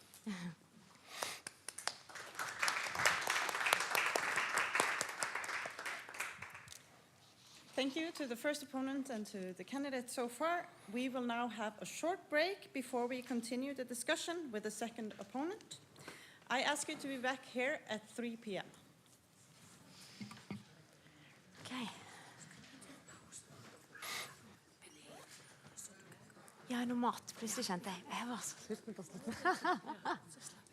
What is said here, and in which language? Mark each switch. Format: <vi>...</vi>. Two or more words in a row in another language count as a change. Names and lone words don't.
<en>Thank you to the first opponent and to the candidates so far. We will now have a short break before we continue the discussion with the second opponent. I ask you to be back here at 3 p.m.</en> <no>Okay. Jeg har noe mat. Plutselig kjente jeg var så sulten på slutten.</no>